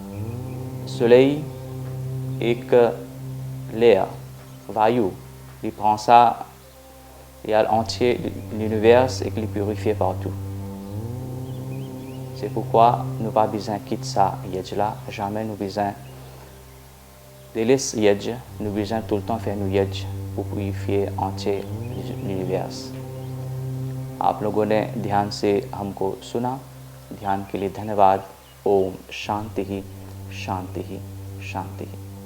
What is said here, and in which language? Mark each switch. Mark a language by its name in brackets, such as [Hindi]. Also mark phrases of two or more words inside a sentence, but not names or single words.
[French] Là, soleil एक l'air, vayu, il prend ça, il y a entier l'univers et qu'il purifie partout. C'est pourquoi nous pas besoin de quitter ça, là, jamais nous besoin de laisser yedj, nous besoin tout le temps faire nous yedj pour purifier entier l'univers. [Hindi] आप लोगों ने ध्यान से हमको सुना, ध्यान के लिए धन्यवाद। ओम शांति ही शांति ही शांति ही।